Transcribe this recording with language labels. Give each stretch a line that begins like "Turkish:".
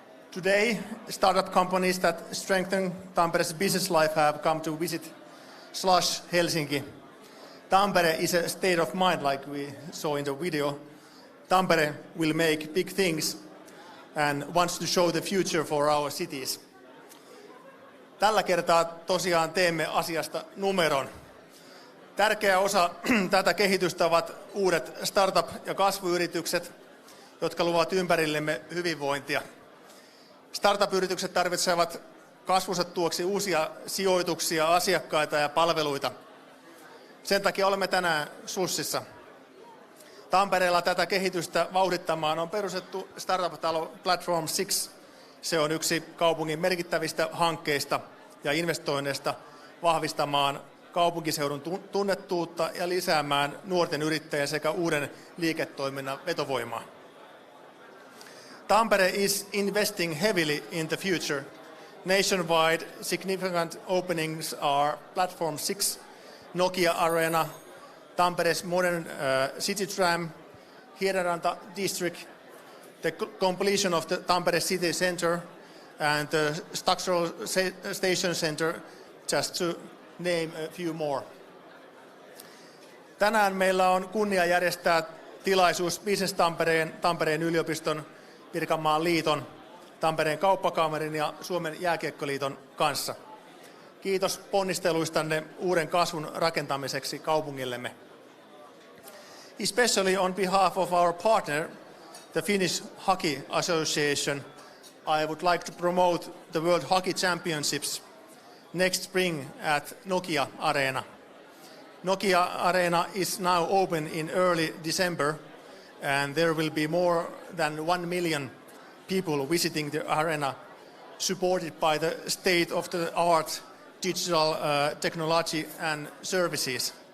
English: Today, startup companies that strengthen Tampere's business life have come to visit Slush Helsinki. Tampere is a state of mind, like we saw in the video. Tampere will make big things and wants to show the future for our cities.
Finnish: Tällä kertaa tosiaan teemme asiasta numeron. Tärkeä osa tätä kehitystä ovat uudet startup- ja kasvuyritykset, jotka luovat ympärillemme hyvinvointia. Startup-yritykset tarvitsevat kasvunsa tuoksi uusia sijoituksia, asiakkaita ja palveluita. Sen takia olemme tänään Slushissa. Tampereella tätä kehitystä vauhdittamaan on perustettu startup-talo Platform 6. Se on yksi kaupungin merkittävistä hankkeista ja investoinneista vahvistamaan kaupunkiseudun tunnettuutta ja lisäämään nuorten yrittäjien sekä uuden liiketoiminnan vetovoimaa.
English: Tampere is investing heavily in the future. Nationwide significant openings are Platform 6, Nokia Arena, Tampere's modern city tram, Hiedaranta district, the completion of the Tampere city center and the structural station center, just to name a few more.
Finnish: Tänään meillä on kunnia järjestää tilaisuus Business Tampereen, Tampereen yliopiston, Pirkanmaan liiton, Tampereen kauppakamarin ja Suomen jääkiekkoliiton kanssa. Kiitos ponnisteluistanne uuden kasvun rakentamiseksi kaupungillemme.
English: Especially on behalf of our partner, the Finnish Hockey Association, I would like to promote the World Hockey Championships next spring at Nokia Arena. Nokia Arena is now open in early December, and there will be more than 1 million people visiting the arena, supported by the state-of-the-art digital technology and services.